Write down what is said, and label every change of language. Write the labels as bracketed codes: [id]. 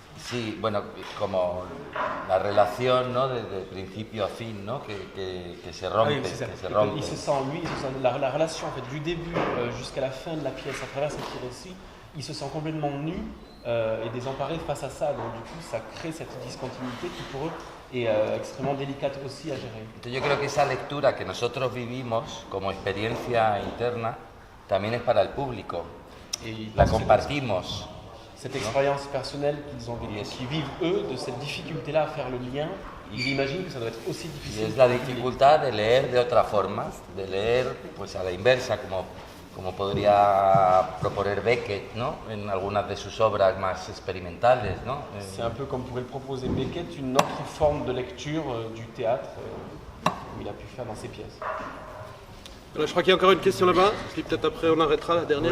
[es] Sí, bueno, como la relación, ¿no? De principio a fin, ¿no? Que se rompe, [fr] oui, [es] que se rompe. [fr] Il se sent, lui, la relation en fait, du début jusqu'à la fin de la pièce, à travers ces petits récits, il se sent complètement nu et désemparé face à ça. Donc du coup, ça crée cette discontinuité qui pour eux est extrêmement délicate aussi à gérer. [es] Entonces yo creo que esa lectura que nosotros vivimos como experiencia interna también es para el público. [fr] Et [es] la compartimos. [fr] Cette expérience personnelle qu'ils ont vécue, qui vivent eux, de cette difficulté-là à faire le lien, ils imaginent que ça doit être aussi difficile. [es] Y es la dificultad de leer de otra forma, de leer pues a la inversa, como podría proponer Beckett, ¿no? En algunas de sus obras más experimentales, ¿no? [fr] C'est un peu comme pourrait le proposer Beckett, une autre forme de lecture du théâtre où il a pu faire dans ses pièces. Alors, je crois qu'il y a encore une question là-bas, puis peut-être après on arrêtera la dernière.